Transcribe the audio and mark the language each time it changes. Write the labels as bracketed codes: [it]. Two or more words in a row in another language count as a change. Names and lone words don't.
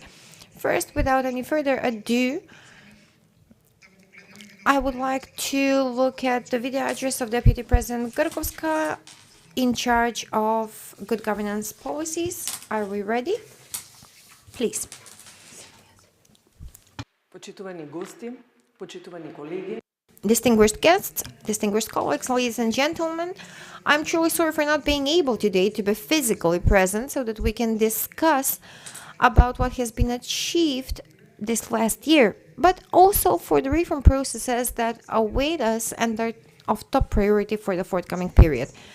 [en] First, without any further ado, I would like to look at the video address of Deputy President Gorkovska, in charge of good governance policies. Are we ready? Please. [mk] Почитувани гости, почитувани колеги. [en] Distinguished guests, distinguished colleagues, ladies and gentlemen, I'm truly sorry for not being able today to be physically present so that we can discuss about what has been achieved this last year, but also for the reform processes that await us and are of top priority for the forthcoming period.